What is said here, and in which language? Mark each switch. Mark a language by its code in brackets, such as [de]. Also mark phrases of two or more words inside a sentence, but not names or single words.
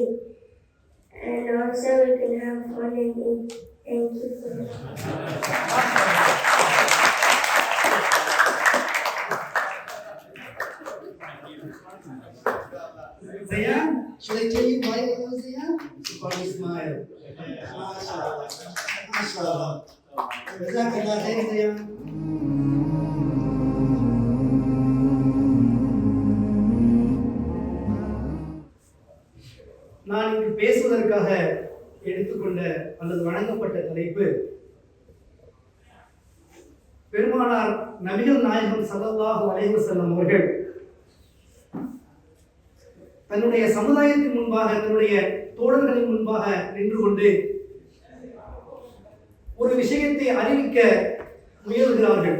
[en] And also we can have fun and eat. Thank you for that. Zayan, should I tell you why I love Zayan? For his smile. [ar] ما شاء الله. ما شاء الله. جزاك الله خير, [en] Zayan. [ta] நான் இங்கு பேசுவதற்காக எடுத்துக்கொண்ட அல்லது வழங்கப்பட்ட தலைப்பு பெருமானார் நபிகள் நாயகம் [ar] صلى الله عليه وسلم [ta] அவர்கள் தன்னுடைய சமுதாயத்தின் முன்பாக, தன்னுடைய தோழர்களின் முன்பாக நின்று கொண்டு ஒரு விஷயத்தை அறிவிக்க முயல்கிறார்கள்.